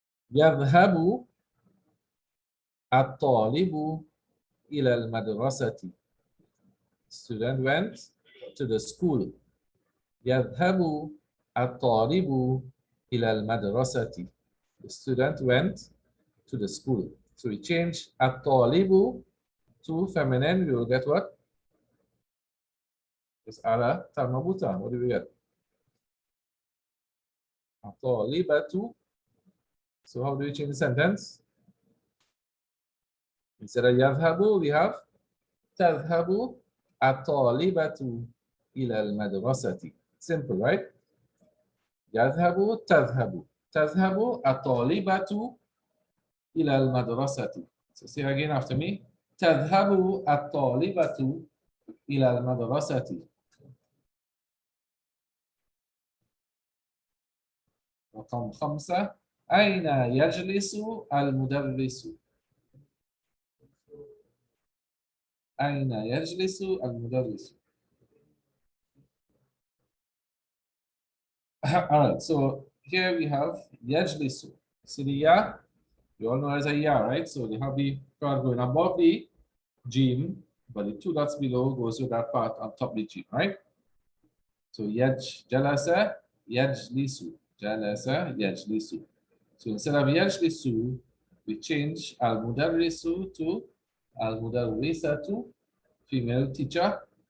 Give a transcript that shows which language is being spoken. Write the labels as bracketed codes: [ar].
[ar] يذهب الطالب إلى المدرسة. [en] Student went to the school. [ar] يذهب الطالب إلى المدرسة. [en] The student went to the school. So we change الطالب to feminine. We will get what? [ar] It's على تاء مربوطة. [en] What do we get? الطالبة. So how do we change the sentence? Instead of [ar] يذهب, [en] we have [ar] تذهب الطالبة إلى المدرسة. [en] Simple, right? يذهب تذهب. [ar] تذهب الطالبة إلى المدرسة. [en] So say again after me. [ar] تذهب الطالبة إلى المدرسة. رقم 5. أين يجلس المدرس؟ أين يجلس المدرس؟ [en] All right, so here we have [ar] يجلس. [en] See the ya? You all know as a ya, right? So they have the part going above the jim, but the two dots below goes with that part on top of the jim, right? So jalasa yajlisu. Jalasa yajlisu. So instead of yajlisu, we change al-mudarrisu to al-mudarrisatu, female teacher.